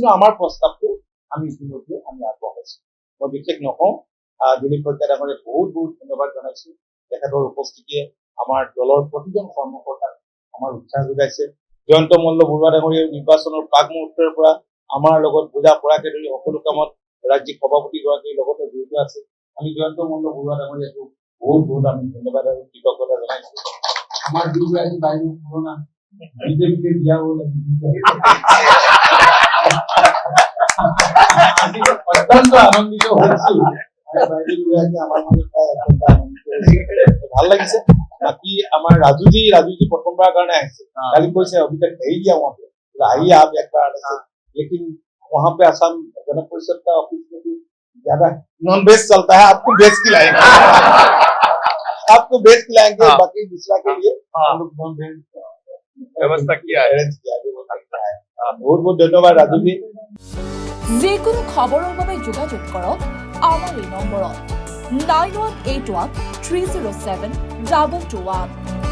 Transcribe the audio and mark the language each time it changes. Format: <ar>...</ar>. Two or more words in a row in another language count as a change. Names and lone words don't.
<as>আমাৰ প্ৰস্তাৱটো আমি ইতিমধ্যে আমি আগবঢ়াইছো মই বিশেষ নকওঁ দিলীপ শইকীয়া ডাঙৰীয়াক বহুত বহুত ধন্যবাদ জনাইছো তেখেতৰ উপস্থিতিয়ে আমাৰ দলৰ প্ৰতিজন কৰ্মকৰ্তাক আমাৰ উৎসাহ যোগাইছে জয়ন্ত মল্ল বৰুৱা ডাঙৰীয়াৰ নিৰ্বাচনৰ প্ৰাক মুহূৰ্তৰ পৰা আমাৰ লগত বুজা পৰাকে ধৰি সকলো কামত ৰাজ্যিক সভাপতিগৰাকীৰ লগতে জড়িত আছে আমি জয়ন্ত মল্ল বৰুৱা ডাঙৰীয়াকো বহুত বহুত আমি ধন্যবাদ আৰু কৃতজ্ঞতা জনাইছো আমাৰ দুগৰাকী বাইদেউ পুৰণা বিজেপিকে দিয়া হ'ল অত্যন্ত আনন্দিত হৈছো বাইদেউ দুগৰাকী আমাৰ মাজত অত্যন্ত আনন্দিত ভাল লাগিছে বাকি আমাৰ राजू जी प्रथमबार</as> <hi>कारण आए कल कैसे अभी तक नहीं गया वहाँ पे आइए आप एक बार लेकिन वहाँ पे असम जन परिषद का ऑफिस में भी ज्यादा</hi> <en>non veg</en> <hi>चलता है आपको वेज खिलाएंगे आपको वेज खिलाएंगे बाकी दूसरा के लिए हम लोग</hi> <en>non veg</en> <hi>व्यवस्था किया है बहुत बहुत धन्यवाद राजू जी</hi> <as>যিকোনো খবৰৰ বাবে যোগাযোগ কৰক আমাৰ এই নম্বৰত 9181 307 221</as>